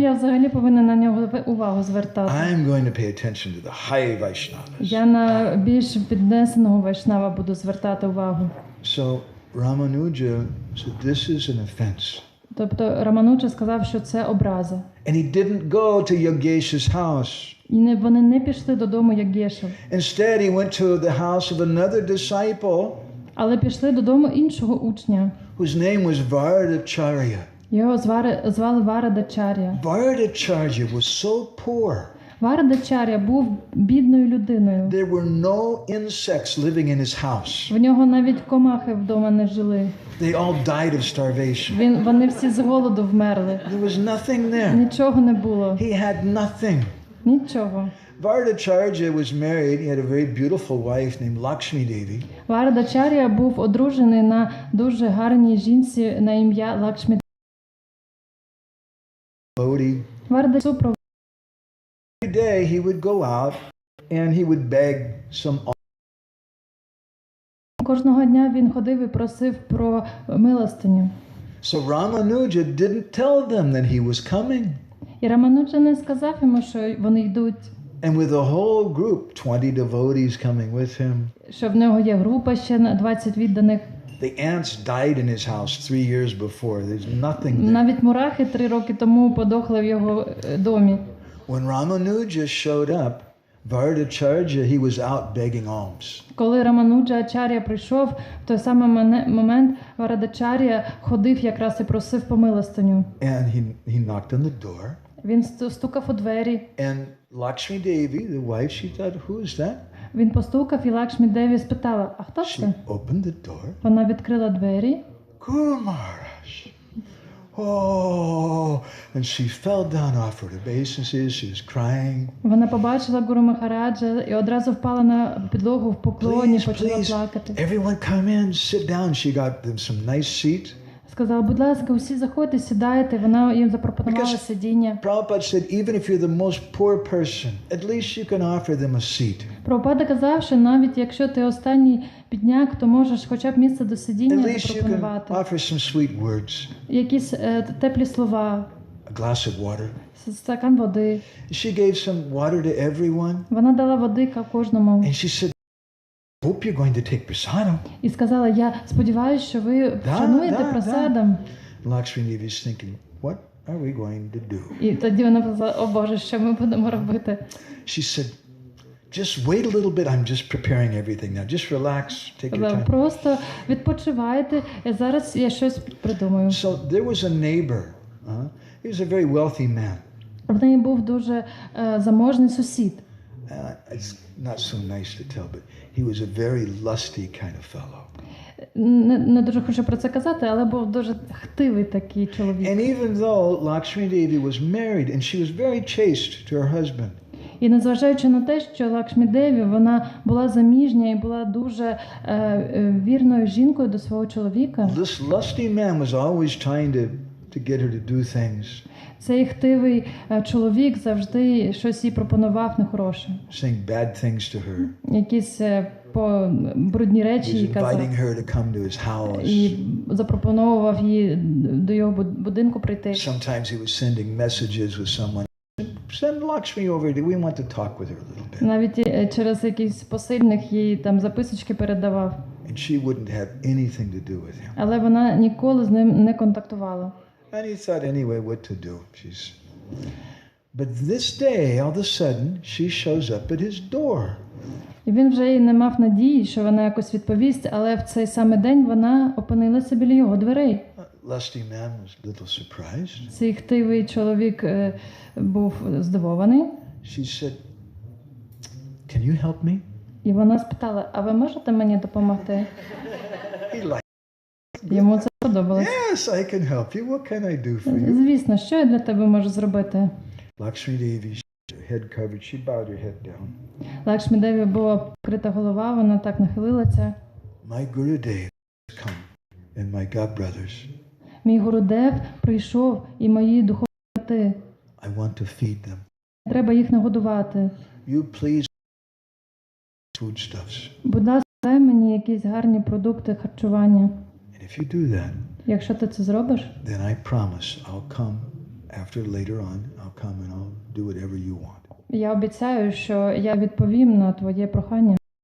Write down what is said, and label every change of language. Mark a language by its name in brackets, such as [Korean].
[Ukrainian] я взагалі повинна на нього увагу звертати? [English] I'm going to pay attention to the high Vaishnavas. [Ukrainian] Я на більш піднесеного вайшнава буду звертати увагу. [English] So Ramanuja said, this is an offense. [Ukrainian] Тобто Рамануджа сказав, що це образа. [English] And he didn't go to Yagesha's house. [Ukrainian] І вони не пішли додому Ягєшу, [English] Instead, he went to the house of another disciple [Ukrainian] але пішли додому іншого учня. [English] whose name was Vardacharya. [Ukrainian] Його звали Варадачар'я. [English] Vardacharya was so poor. [Ukrainian] Варадачар'я був бідною людиною. [English] There were no insects living in his house. [Ukrainian] В нього навіть комахи вдома не жили. [English] They all died of starvation. [Ukrainian] Вони всі з голоду вмерли. [English] There was nothing there. [Ukrainian] Нічого не було. [English] He had nothing. [Ukrainian] Нічого. [English] Vardacharya was married. He had a very beautiful wife named Lakshmi Devi. [Ukrainian] Вардачар'я був одружений на дуже гарній жінці на ім'я Лакшмі. Bodhi. Вардачар'я [English] Every day he would go out and he would beg some. [Ukrainian] кожного дня він ходив і просив про милостиню. [English] So Ramanuja didn't tell them that he was coming. [Ukrainian] І Рамануджа не сказав йому, що вони йдуть. [English] And with a whole group, 20 devotees coming with him. [Ukrainian] Що в нього є група ще на 20 відданих. [English] The ants died in his house 3 years before. There's nothing there. [Ukrainian] Навіть мурахи 3 роки тому подохли в його домі. [English] When Ramanuja showed up, Vardacharya, he was out begging alms. [Ukrainian] Коли Рамануджа Ачар'я прийшов, в той самий момент Вардачар'я ходив якраз і просив по милостиню. [English] And he knocked on the door. [Ukrainian] Він стукав у двері. [English] And Lakshmi Devi, the wife, she thought, who is that? [Ukrainian] Він постукав, і Лакшмі Деві спитала: "А хто [English] She [Ukrainian] це?" [English] opened the door. [Ukrainian] Вона відкрила двері. [English] Guru Maharaj. Oh, and she fell down off her obeisances. She was crying. [Ukrainian] Вона побачила Гуру Махараджа і одразу впала на підлогу в поклоні, почала плакати. [English] Everyone come in, sit down. She got them some nice seat. [Ukrainian] Сказала: "Будь ласка, усі заходьте, сідайте." Вона їм запропонувала сидіння. [English] Prabhupada said, even if you're the most poor person, at least you can offer them a seat. [Ukrainian] Прабхупада казав, що навіть якщо ти останній бідняк, то можеш хоча б місце до [English] At [Ukrainian] сидіння [English] least you can [Ukrainian] запропонувати. [English] offer some sweet words. [Ukrainian] Якісь теплі слова, [English] A glass of water. [Ukrainian] стакан води. [English] She gave some water to everyone. [Ukrainian] Вона дала води кожному. [English] And she said, hope you're going to take prasadam. [Ukrainian] І сказала: "Я сподіваюся, що ви вшануєте прасадом." [English] Lakshmi Devi is thinking, what are we going to do? [Ukrainian] І тоді вона сказала: "О Боже, що ми будемо робити?" [English] She said, just wait a little bit. I'm just preparing everything now. Just relax, take your time. [Ukrainian] Просто відпочивайте. Зараз я щось придумаю. [English] So there was a neighbor. He was a very wealthy man. [Ukrainian] В неї був дуже заможний сусід. [English] It's not so nice to tell, but he was a very lusty kind of fellow. [Ukrainian] Не дуже хочу про це казати, але був дуже хтивий такий чоловік. [English] And even though Lakshmi Devi was married and she was very chaste to her husband. [Ukrainian] І незважаючи на те, що Лакшмі Деві, вона була заміжня і була дуже вірною жінкою до свого чоловіка. [English] This lusty man was always trying to get her to do things. [Ukrainian] Цей хтивий чоловік завжди щось їй пропонував нехороше. [English] Saying bad things to her. [Ukrainian] Якісь брудні речі їй казав. [English] Inviting her to come to his house. [Ukrainian] І запропонував їй до його будинку прийти. [English] Sometimes he was sending messages with someone. Send Lakshmi over. We want to talk with her a little bit. [Ukrainian] Навіть через якийсь посильних їй там записочки передавав. [English] And she wouldn't have anything to do with him. [Ukrainian] Але вона ніколи з ним не контактувала. [English] And he thought anyway what to do. But this day, all of a sudden, she shows up at his door. [Ukrainian] І він вже й не мав надії, що вона якось відповість, але в цей самий день вона опинилася біля його дверей. [English] Lusty man was a little surprised. [Ukrainian] Цей хтивий чоловік був здивований. [English] She said, "Can you help me?" [Ukrainian] І вона спитала: "А ви можете мені допомогти?" [English] He liked. [Ukrainian] Йому це подобалось. [English] Yes, I can help you. What can I do for you? [Ukrainian] Звісно, що я для тебе можу зробити? [English] Lakshmi Devi, head covered. She bowed her head down. [Ukrainian] Лакшмі Деві була вкрита голова, вона так нахилилася. [English] My Gurudev has come and my god brothers. [Ukrainian] Мій Гурудев прийшов, і мої духовні брати. [English] I want to feed them. [Ukrainian] Треба їх нагодувати. [English] You please foodstuffs. [Ukrainian] Будь ласка, дай мені якісь гарні продукти харчування. [English] And if you do that, [Ukrainian] Якщо ти це зробиш, [English] then I promise I'll come after later on. I'll come and I'll do whatever you want. [Ukrainian] я обіцяю, що я відповім на твоє прохання.